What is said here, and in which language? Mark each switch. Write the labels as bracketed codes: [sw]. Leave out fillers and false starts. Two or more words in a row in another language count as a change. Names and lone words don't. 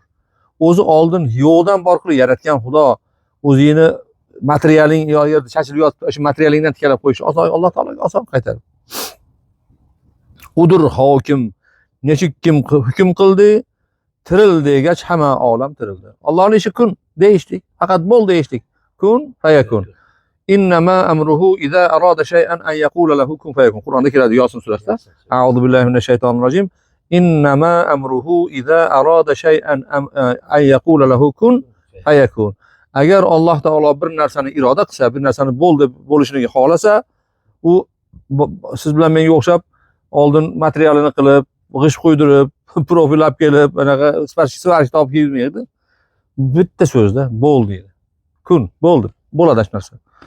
[uz] O'zi oldin yo'qdan bor qilib yaratgan Xudo o'zini materialing yo yerda chachilib yotib, o'sha materialingdan tiklab qo'yish oson, Alloh taologa oson qaytadi. Udur hokim, nechuk kim hukm qildi, tiril degach hamma olam tirildi. Allohning ishi kun deyishdik, faqat bo'l deyishdik. [ar] كن فيكون. إنما أمره إذا أراد شيئا أن يقول له كن فيكون. [uz] Qur'onda keladi Yosin surasida. [ar] أعوذ بالله من الشيطان الرجيم. إنما أمره إذا أراد شيئا أن يقول له كن فيكون. [uz] Agar Alloh taolo bir narsani iroda qilsa, bir narsani bo'l deb bo'lishini xohlasa, u siz bilan menga o'xshab oldin materialini qilib, g'isht qo'ydirib, profil olib kelib, anaqa sifarish topib kelmaydi. Bitta so'zda bo'l deydi. Kun, bo'ldi. Bo'ladi shu narsa.